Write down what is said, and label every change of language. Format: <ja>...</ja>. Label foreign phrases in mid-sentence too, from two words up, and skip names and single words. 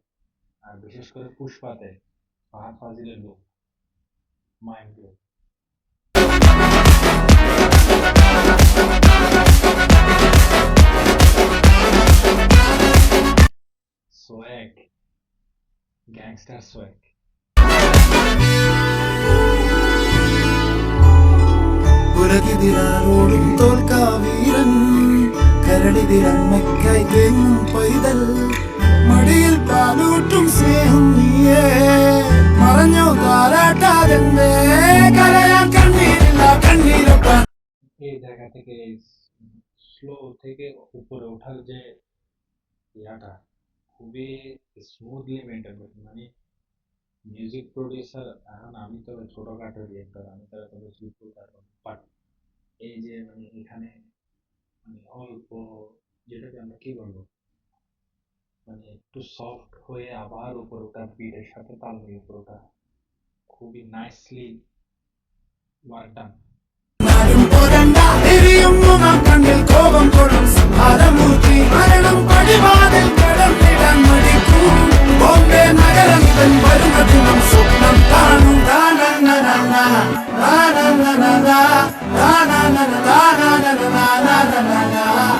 <bn>আর বিশেষ করে পুষ্পাতে ফাহাদ ফাজিলের লুক</bn> <en>mind blow. Swag, gangster swag.</en> <ml>ഉലകിതിരാരോടും തോൽക്കാ വീരൻ കരടിതിരമ്മയ്ക്കായി തേങ്ങും പൈതൽ മടിയിൽ പാലൂട്ടും സ്നേഹം നീയേ മറഞ്ഞോ താരാട്ടാതെന്നേ കരയാൻ കണ്ണീരില്ല കണ്ണീരൊപ്പാൻ</ml> <bn>এই জায়গা থেকে স্লো থেকে উপরে ওঠার যে ইয়াটা খুবই</bn> <en>smoothly maintain</en> <bn>করছে। মানে</bn> <en>music producer,</en> <bn>এখন আমি তো ছোটখাটো ডিরেক্টর, আমি তো এত বেশি বলতে পারবো না, বাট এই যে মানে এখানে মানে অল্প, যেটাকে আমরা কি বলবো, মানে একটু সফট হয়ে আবার উপরে ওঠা, বিটের সাথে তাল মিলিয়ে উপরে ওঠা, খুবই</bn> <en>nicely work done.</en> <ml>നാടും പോരണ്ട എരിയും മുഖം കണ്ണിൽ കോപം കൊള്ളും സംഹാരമൂർത്തി മരണം പടിവാതിൽ കടന്നിടാൻ മടിക്കും ബോംബെ നഗരം തൻ വരുന്ന ദിനം സ്വപ്നം കാണും താനന്നനന്ന താനന്നനന്ന താനന്നന താനന്നന താനന്നന</ml>